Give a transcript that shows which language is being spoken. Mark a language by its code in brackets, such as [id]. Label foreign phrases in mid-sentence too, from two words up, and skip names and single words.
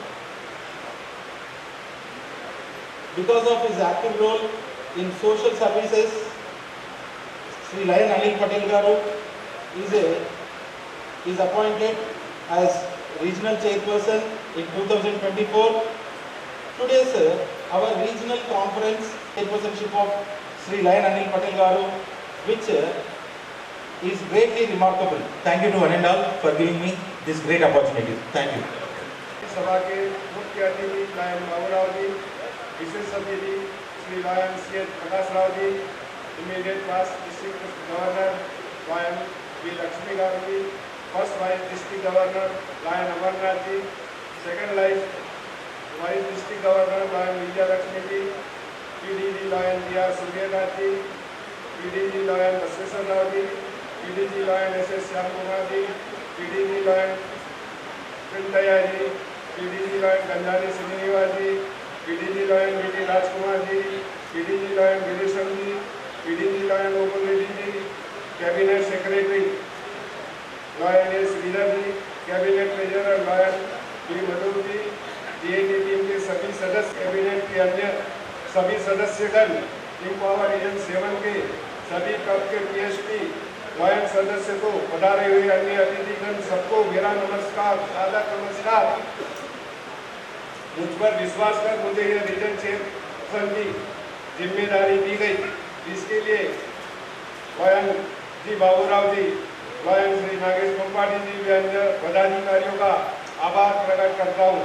[en] because of his active role in social services, Sri Lion Anil Patel garu is appointed as regional chairperson in 2024. Today's our regional conference chairpersonship of Sri Lion Anil Patel garu, which is greatly remarkable. Thank you to one and all for giving me this great opportunity. Thank you. [hi] सभा के मुख्य अतिथि लायन बाबूराव जी, विशेष अतिथि श्री लायन सीएच प्रकाश राव जी, [en] immediate past district governor [hi] लायन वी लक्ष्मी गारू जी, [en] first vice district governor [hi] लायन अमरनाथ जी, [en] second vice district governor [hi] लायन विजय लक्ष्मी जी, पीडीजी लायन बीआर सूर्यनाथ जी, पीडीजी लायन बसवेश्वर राव जी, पीडीजी लायन एसएस श्याम कुमार जी, पीडीजी लायन पिंटैया जी, पीडीजी लायन गंजानी श्रीनिवास जी, पीडीजी लायन बीटी राजकुमार जी, पीडीजी लायन गिरीशम जी, पीडीजी लायन ओपन रेड्डी जी, [en] cabinet secretary [hi] लायन एस श्रीधर जी, [en] cabinet treasurer [hi] लायन बी मधुर जी, [en] DAT team [hi] के सभी सदस्य, कैबिनेट के अन्य सभी सदस्यगण, एम्पावर रीजन 7 के सभी कप के पीएचडी लायन सदस्य को, पधारे हुए अन्य अतिथिगण सबको मेरा नमस्कार, सादर नमस्कार। मुझ पर विश्वास कर मुझे यह [en] region chairperson [hi] की जिम्मेदारी दी गई, इसके लिए लायन जी बाबूराव जी, लायन श्री नागेश पंपाटी जी व अन्य पदाधिकारियों का आभार प्रकट करता हूँ।